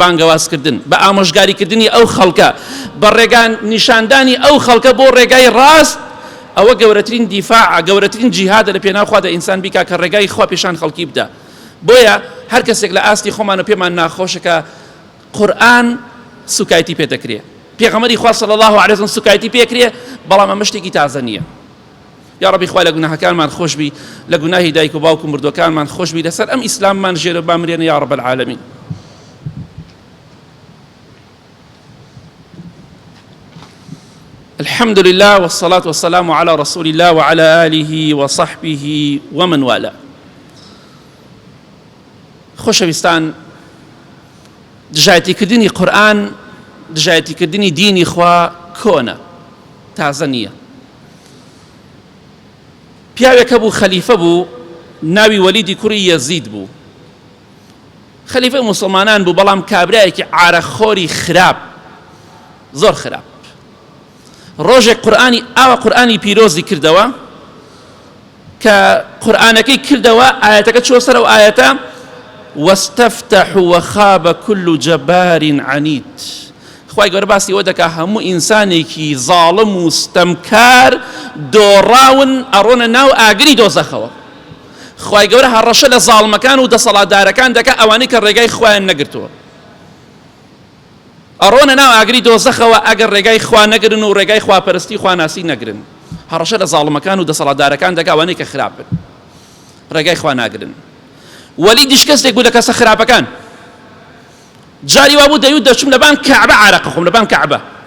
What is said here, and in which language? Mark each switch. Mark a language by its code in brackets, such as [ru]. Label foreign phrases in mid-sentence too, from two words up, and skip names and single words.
[ckb] بانگەوازکردن بە ئامۆژگاریکردنی ئەو خەڵکە بە ڕێگان نیشاندانی ئەو خەڵکە بۆ ڕێگای ڕاست ئەوە گەورەترین دیفاع گەورەترین جیهادە لە پێناو خوا دە ئینسان بیکا کە ڕێگای خوا پێشان خەڵکی بدە بۆیە هەر کەسێک لە ئاستی خۆمان و پێمان ناخۆشە کە قورئان سوکایەتی پێ دەکرێ پێغەمبەری خوا [ar] صلی الله عليه وسلم [ckb] سوکایەتی پێکرێ بەڵام ئەمە شتێکی تازە نییە [ar] یا ربی [ckb] خوای لە گوناهەکانمان خۆش بی لە گوناهی دایک و باوک و مردوەکانمان خۆش بی لەسەر ئەم ئیسلاممان ژێرە بامرێنە [ar] یا رب العالمین الحمد لله والصلاة والسلام على رسول الله وعلى آله وصحبه ومن والاه [ckb] خۆشەویستان دژایەتیکردنی قورئان دژایەتیکردنی دینی خوا کۆنە تازە نییە پیاوێکە بوو خەلیفە بوو ناوی وەلیدی کوڕی یەزید بوو خەلیفە موسڵمانان بوو بەڵام کابرایەکی عارەخۆری خراپ زۆر خراپ ڕۆژێک قورئانی ئاوا قورئانی پیرۆزی کردەوە کە قورئانەکەی کردەوە ئاەتەکە چوە سەر ئەو ئاەتە [ar] واستفتح وخاب كل جبار عنيد [ckb] خوای گەورە باسی ئەوە دەکا هەموو ئینسانێکی زاڵم و ستەمکار دۆڕاون ئەڕۆنە ناو ئاگری دۆزەخەوە خوای گەورە هەڕەشە لە زاڵمەکان و دەسەڵاتدارەکان دەکا ئەوانەی کە ڕێگای خوایان نەگرتووە ئەڕۆنە ناو ئاگری دۆزەخەوە ئەگەر ڕێگای خوا نەگرن و ڕێگای خواپەرستی خواناسی نەگرن هەڕەشە لە زاڵمەکان و دەسەڵاتدارەکان دەکا ئەوانەی کە خراپن ڕێگای خوا ناگرن وەلیدیش کەسێک بوو لە کەسە خراپەکان جاری وا بوو دەیوت دەچوم لەبان کەعبە عارەقە خۆم لەبان کەعبە